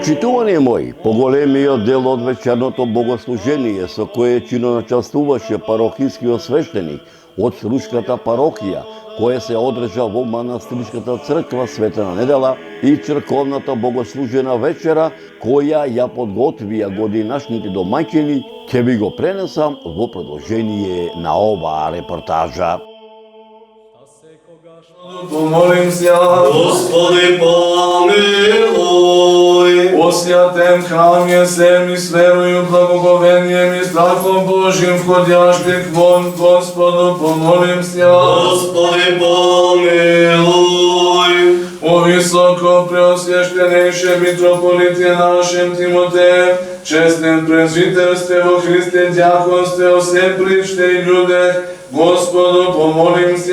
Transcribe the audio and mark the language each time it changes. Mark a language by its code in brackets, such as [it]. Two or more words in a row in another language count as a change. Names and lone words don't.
[mk] Почитувани мои, поголемиот дел од вечерното богослужение со кое чиноначествуваше парохискиот свештеник од Срушката парохија, која се одржа во манастирската црква Света Недела, и црковната богослужена вечера, која ја подготвија годинашните домаќини, ќе ви го пренесам во продолжение на оваа репортажа. [cu] Помолим се, Господи, помилуј. о святем храме се ми с верою, благоговением и страхом Божим входящих вон, Господу помолим се. Господи, помилуј. О високо преосвященейше митрополите нашем Тимотеј, честен презвитерстве во Христе, дјаконстве, о се причте и људех, Господу помолим се.